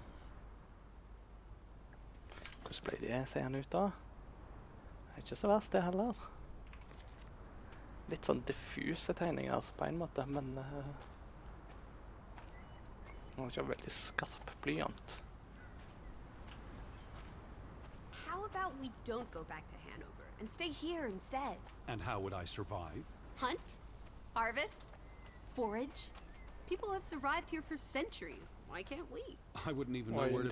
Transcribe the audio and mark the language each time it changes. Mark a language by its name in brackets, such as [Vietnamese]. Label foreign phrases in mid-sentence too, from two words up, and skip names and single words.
[Norwegian] Hvordan ble det seende ut da? Det er ikke så verst det heller. Litt sånn diffuse tegninger på en måte, men det var ikke veldig skarp blyant. [English] How about we don't go back to Hanover and stay here instead? And how would I survive? Hunt, harvest, forage. People have survived here for centuries. Why can't we? I wouldn't even Why know where to